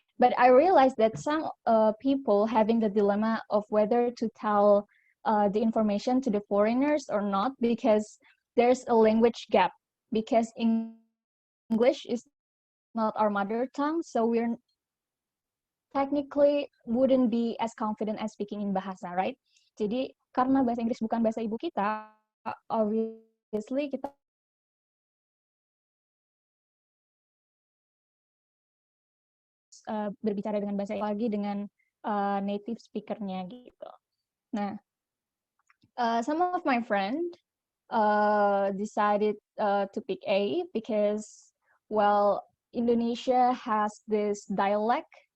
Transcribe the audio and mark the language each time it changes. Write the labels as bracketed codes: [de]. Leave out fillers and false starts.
[en] But I realized that some people having the dilemma of whether to tell the information to the foreigners or not, because there's a language gap, because English is not our mother tongue, so we're technically wouldn't be as confident as speaking in bahasa, right? [id] Jadi karena bahasa Inggris bukan bahasa ibu kita, [en] obviously [id] kita berbicara dengan bahasa lagi dengan native speaker-nya gitu. Nah, [en] some of my friend decided to pick A because, well, Indonesia has this dialect.